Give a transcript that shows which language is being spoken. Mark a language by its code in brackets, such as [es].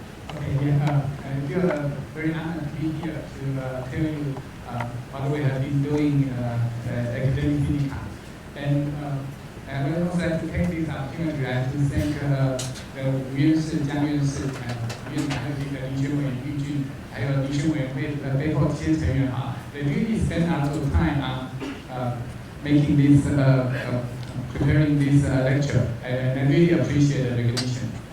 [en] I feel very honored to be here to tell you what we have been doing academic syndicat. And I would also like to take this opportunity to thank [zh] 伍院士、江院士、院长和林学委员玉俊，还有遴选委员会的背后这些成员哈。 [en] They really spent a lot of time on making this, preparing this lecture, and I really appreciate the recognition.